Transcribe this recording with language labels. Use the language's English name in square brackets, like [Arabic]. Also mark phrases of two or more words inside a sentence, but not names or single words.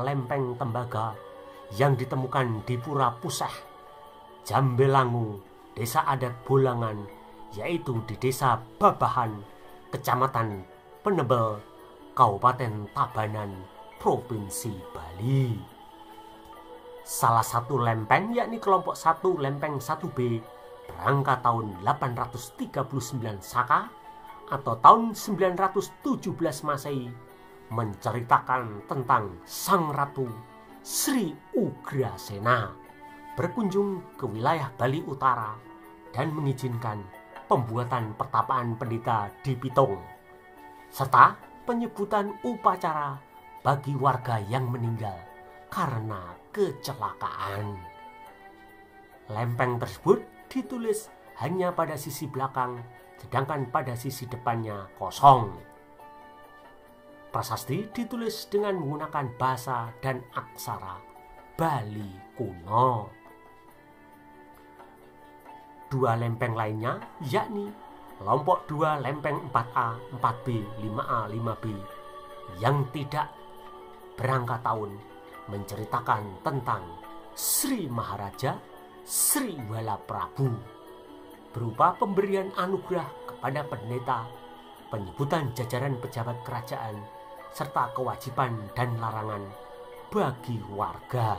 [Indonesian] lempeng tembaga yang ditemukan di Pura Puseh, Jambelangu, Desa Adat Bolangan, yaitu di Desa Babahan, Kecamatan Penebel, Kabupaten Tabanan, Provinsi Bali. Salah satu lempeng yakni kelompok 1 lempeng 1B berangka tahun 839 Saka atau tahun 917 Masehi menceritakan tentang Sang Ratu Sri Ugrasena berkunjung ke wilayah Bali Utara dan mengizinkan pembuatan pertapaan pendeta di Pitung, serta penyebutan upacara bagi warga yang meninggal karena kecelakaan. Lempeng tersebut ditulis hanya pada sisi belakang, sedangkan pada sisi depannya kosong. Prasasti ditulis dengan menggunakan bahasa dan aksara Bali kuno. Dua lempeng lainnya yakni kelompok 2 lempeng 4A, 4B, 5A, 5B yang tidak berangka tahun menceritakan tentang Sri Maharaja Sri Wala Prabu berupa pemberian anugerah kepada pendeta, penyebutan jajaran pejabat kerajaan, serta kewajiban dan larangan bagi warga.